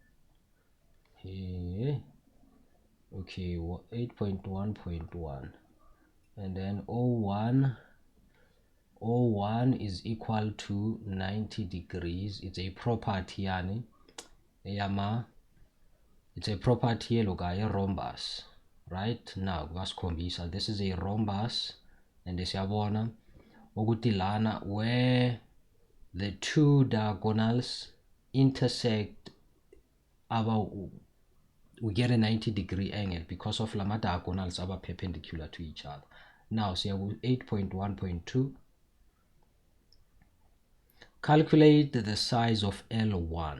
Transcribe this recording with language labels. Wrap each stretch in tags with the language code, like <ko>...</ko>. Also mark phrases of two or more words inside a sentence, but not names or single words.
<en>Okay, 8.1.1, and then O1 is equal to 90 degrees. It's a property</en> <zu>yani yama,</zu> <en>it's a property a rhombus. Right now vasikhombisa, this is a rhombus, and</en> <zu>siyabona ukuthi lana</zu> <en>where the two diagonals intersect we get a 90-degree angle because of lama diagonals are perpendicular to each other. Now siya 8.1.2, calculate the size of L1.</en>